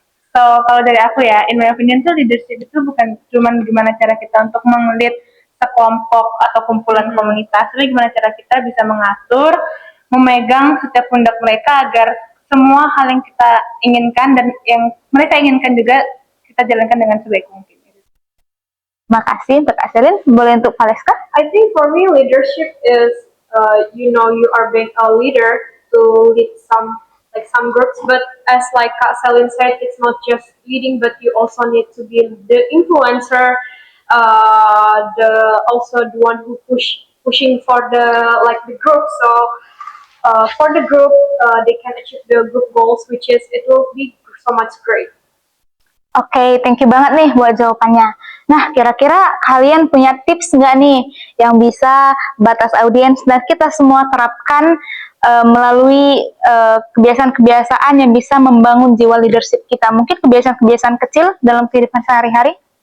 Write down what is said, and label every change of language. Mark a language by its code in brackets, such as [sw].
[id] So, kalau dari aku ya, [en] in my opinion [id] tuh leadership itu bukan cuma gimana cara kita untuk meng-lead sekelompok atau kumpulan komunitas, tapi gimana cara kita bisa mengatur, memegang setiap pundak mereka agar semua hal yang kita inginkan dan yang mereka inginkan juga kita jalankan dengan sebaik mungkin. Makasih untuk Kak Celine. Boleh untuk Valeska? [en] I think for me leadership is, you are being a leader to lead some groups, but as like Kak Celine said, it's not just leading, but you also need to be the influencer, also the one who pushing for the group. So for the group, they can achieve the group goals, which is it will be so much great. [id] Oke, thank you banget nih buat jawabannya. Nah, kira-kira kalian punya tips nggak nih yang bisa Batas Audiens dan kita semua terapkan melalui kebiasaan-kebiasaan yang bisa membangun jiwa leadership kita? Mungkin kebiasaan-kebiasaan kecil dalam kehidupan sehari-hari?